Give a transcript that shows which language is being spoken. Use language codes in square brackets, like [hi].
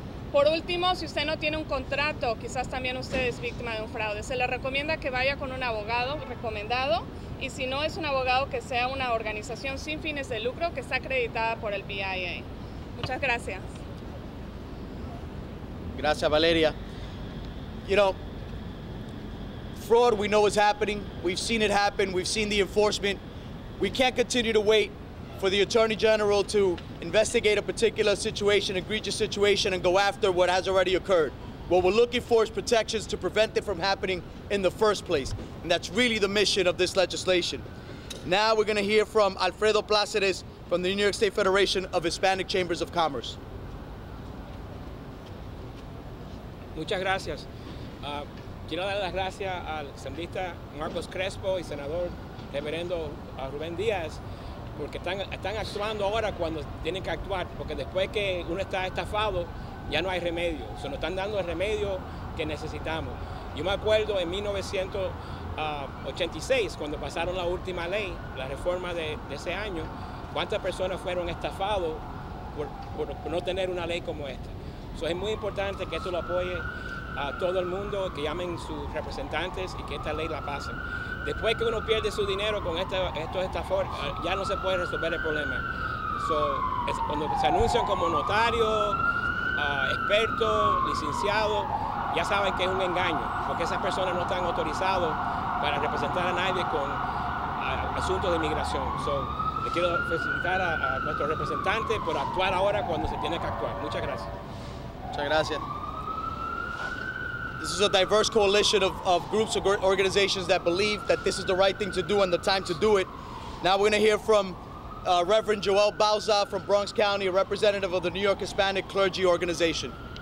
[es] Por último, si usted no tiene un contrato, quizás también usted es víctima de un fraude. Se le recomienda que vaya con un abogado recomendado, y si no es un abogado, que sea una organización sin fines de lucro que está acreditada por el BIA. Muchas gracias. Gracias, Valeria. [en] You know, fraud we know is happening. We've seen it happen. We've seen the enforcement. We can't continue to wait for the Attorney General to investigate a particular situation, egregious situation, and go after what has already occurred. What we're looking for is protections to prevent it from happening in the first place. And that's really the mission of this legislation. Now we're going to hear from Alfredo Pláceres from the New York State Federation of Hispanic Chambers of Commerce. [es] Muchas gracias. Quiero dar las gracias al asambleísta Marcos Crespo y senador reverendo Ruben Diaz, porque están actuando ahora cuando tienen que actuar, porque después que uno está estafado ya no hay remedio. Se nos están dando el remedio que necesitamos. Yo me acuerdo en 1986, cuando pasaron la última ley, la reforma de ese año, cuántas personas fueron estafados por no tener una ley como esta. Es muy importante que esto lo apoye a todo el mundo, que llamen sus representantes y que esta ley la pasen. Después que uno pierde su dinero con estos estafadores, ya no se puede resolver el problema. Cuando se anuncian como notarios, expertos, licenciados, ya saben que es un engaño, porque esas personas no están autorizados para representar a nadie con asuntos de inmigración. Le quiero felicitar a nuestros representantes por actuar ahora cuando se tiene que actuar. Muchas gracias. Muchas gracias. [en] This is a diverse coalition of groups or organizations that believe that this is the right thing to do and the time to do it. Now we're going to hear from Reverend Joel Bauza from Bronx County, a representative of the New York Hispanic Clergy Organization.